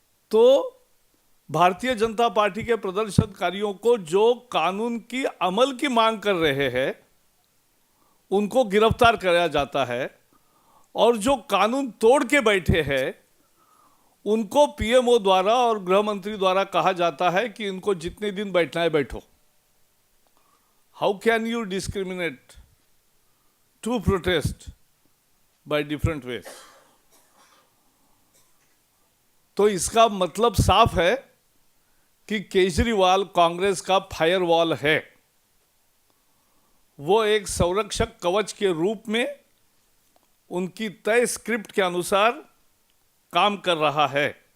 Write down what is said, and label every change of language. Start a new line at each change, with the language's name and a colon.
Hindi: तो भारतीय जनता पार्टी के प्रदर्शनकारियों को जो कानून की अमल की मांग कर रहे हैं, उनको गिरफ्तार कराया जाता है, और जो कानून तोड़ के बैठे हैं, उनको पीएमओ द्वारा और गृह मंत्री द्वारा कहा जाता है कि इनको जितने दिन बैठना है बैठो।
English: How can you discriminate to protest by different ways?
Hindi: तो इसका मतलब साफ है कि केजरीवाल कांग्रेस का फायरवॉल है। वो एक संरक्षक कवच के रूप में उनकी तय स्क्रिप्ट के अनुसार काम कर रहा है।